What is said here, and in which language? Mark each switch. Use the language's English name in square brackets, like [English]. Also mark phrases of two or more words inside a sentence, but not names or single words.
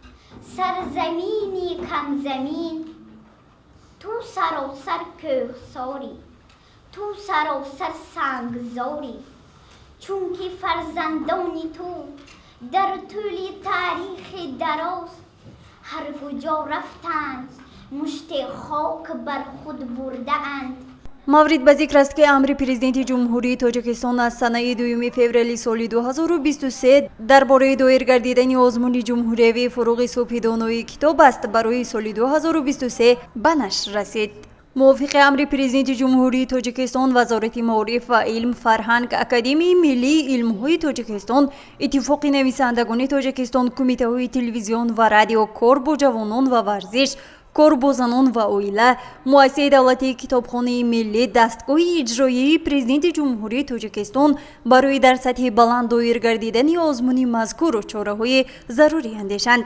[Tajik] سرزمینی کم زمین تو سراسر کوهساری تو سراسر سنگزاری چون که فرزندانی تو در طول تاریخ دراز هر کجا رفتند مشت خاک بر خود برده اند. маврид ба зикр аст ки амри президенти ҷумҳурии тоҷикистон аз санаи 2 феврали соли 2023 дар бораи доир гардидани озмуни ҷумҳуриявии фуруғи субҳи доноии китоб аст барои соли 2023 ба нашр расид. мувофиқи амри президенти ҷумҳурии тоҷикистон вазорати маориф ва илм фарҳанг академияи миллии илмҳои тоҷикистон иттифоқи нависандагони тоҷикистон кумитаҳои телевизион ва радио кор бо ҷавонон ва варзиш кор бо занон ва оила муассисаи давлатии китобхонаи миллӣ дастгоҳи иҷроии президенти ҷумҳурии тоҷикистон барои дар сатҳи баланд доир гардидани озмуни мазкур чораҳои зарурӣ андешанд.